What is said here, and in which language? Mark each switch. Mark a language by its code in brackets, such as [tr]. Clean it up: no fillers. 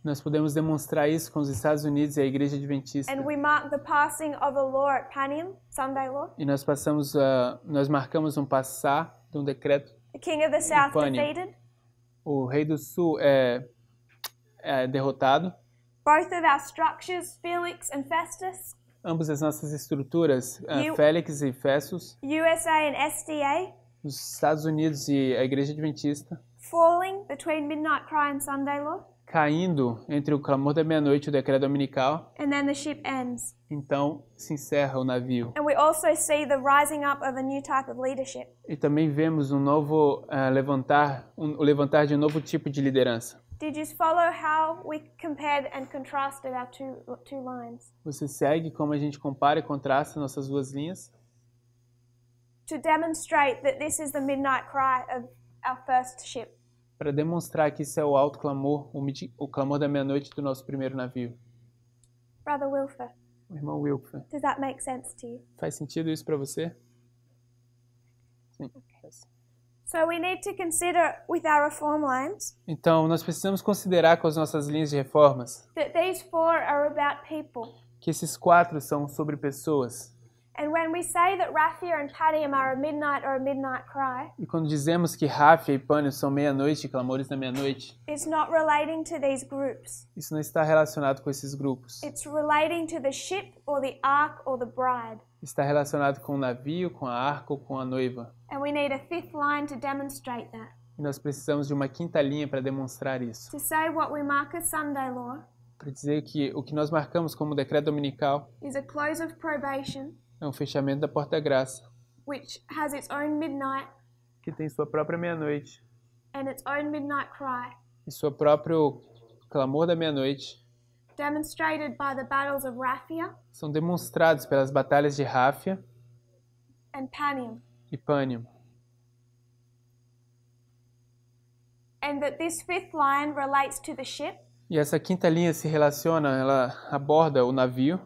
[pt] Nós podemos demonstrar isso com os Estados Unidos e a Igreja Adventista. [en] And we mark the passing of a law at Panium, Sunday law. [pt] E nós marcamos um passar de um decreto. [en] The King of the South [pt] Panium. [en] defeated. [pt] O rei do sul é derrotado. [en] Both of our structures, Felix and Festus. [pt] Ambas as nossas estruturas, [en] You- [pt] Félix e Festus, [en] USA and SDA. [pt] os Estados Unidos e a Igreja Adventista, [en] Falling between Midnight Cry and Sunday law. [pt] caindo entre o clamor da meia-noite e o decreto dominical. [en] And then the ship ends. [pt] Então se encerra o navio. [en] And we also see the rising up of a new type of leadership. [pt] E também vemos um novo o levantar de um novo tipo de liderança. [en] Did you follow how we compared and contrasted our two lines? [pt] Você segue como a gente compara e contrasta nossas duas linhas [en] To demonstrate that this is the midnight cry of our first ship. [pt] para demonstrar que isso é o alto clamor, o clamor da meia-noite do nosso primeiro navio. [en] Brother Wilfer, [pt] O irmão Wilfer, [en] does that make sense to you? [pt] faz sentido isso para você? Sim. [en] So we need to consider with our reform lines [pt] Então, nós precisamos considerar com as nossas linhas de reformas [en] that these four are about people. [pt] que esses 4 são sobre pessoas. [en] And when we say that Raphia and Padium are a midnight or a midnight cry, [pt] E quando dizemos que Ráfia e Pânio são meia-noite, clamores da meia-noite, [en] it's not relating to these groups. [pt] isso não está relacionado com esses grupos. [en] It's relating to the ship or the ark or the bride. [pt] Está relacionado com o navio, com a arca ou com a noiva. [en] And we need a fifth line to demonstrate that. [pt] E nós precisamos de uma quinta linha para demonstrar isso. [en] To say what we mark as Sunday law [pt] Para dizer que o que nós marcamos como decreto dominical [en] is a close of probation, [pt] é um fechamento da porta da graça, [en] which has its own midnight [pt] que tem sua própria meia-noite [en] and its own midnight cry, [pt] e seu próprio clamor da meia-noite, [en] demonstrated by the battles of Raphia [pt] são demonstrados pelas batalhas de Ráfia [en] and Panium. [pt] e Pânio. [en] And that this fifth line relates to the ship, [pt] E essa quinta linha se relaciona, ela aborda o navio,